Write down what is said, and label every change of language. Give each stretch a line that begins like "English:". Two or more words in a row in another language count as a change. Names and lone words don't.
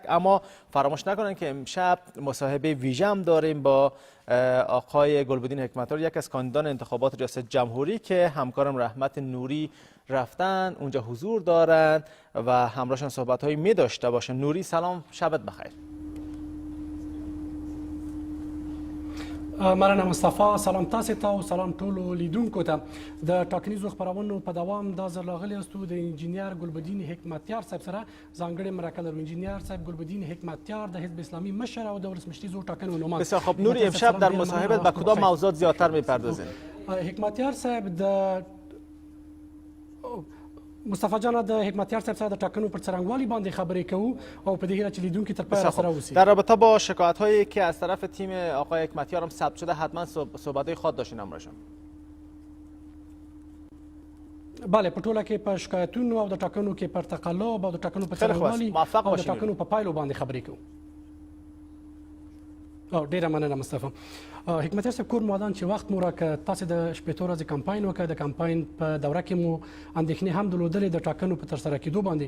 Persian: اما فراموش نکنن که امشب مصاحبه ویژه هم داریم با آقای گلبدین حکمتیار، یک از کاندیدان انتخابات ریاست جمهوری که همکارم رحمت نوری رفتن اونجا حضور دارند و همراهشان صحبت هایی می داشته باشن. نوری سلام، شبت بخیر.
Pashto: مننه مصطفی، سلام تاسو ته او سلام ټولو لیدونکو ته. د ټاکنیزو خبرونو په دوام دا ځل راغلی یاستو د انجینیر ګلبدین حکمتیار صاحب سره ځانګړې مرکه لرو. انجینیر صاحب ګلبدین حکمتیار د حزب اسلامي مشر او د ولسمشرتیزو ټاکنو نوماند.
Persian: بسیار خب نوری، امشب در مصاحبت به کدام موضوعات زیادتر میپردازین؟
Pashto: حکمتیار صاحب د مصطفی جان د حکمتیار صاحب سره د ټاکنو پر څرنګوالي باندې خبرې کوو او په دې هیله چې لیدونکي تر پایه سره اوسي.
Persian: در رابطه با شکایت هایی که از طرف تیم آقای حکمتیار هم ثبت شده حتما صحبت خود داشتین همراهشان. بله،
Pashto: په ټوله کې په شکایتونو او د ټاکنو کې پر تقلب او د ټاکنو په څرنګوالي او د ټاکنو په پایلو باندې خبرې کوو. ډیره مننه مصطفی. حکمتیار صاحب کور مودان چې وخت مو راکړ، تاسو د شپېتو ورځې کمپاین وکړ. د کمپاین په دوره کې مو اندېښنې هم درلودلې د ټاکنو په ترسره کېدو باندې.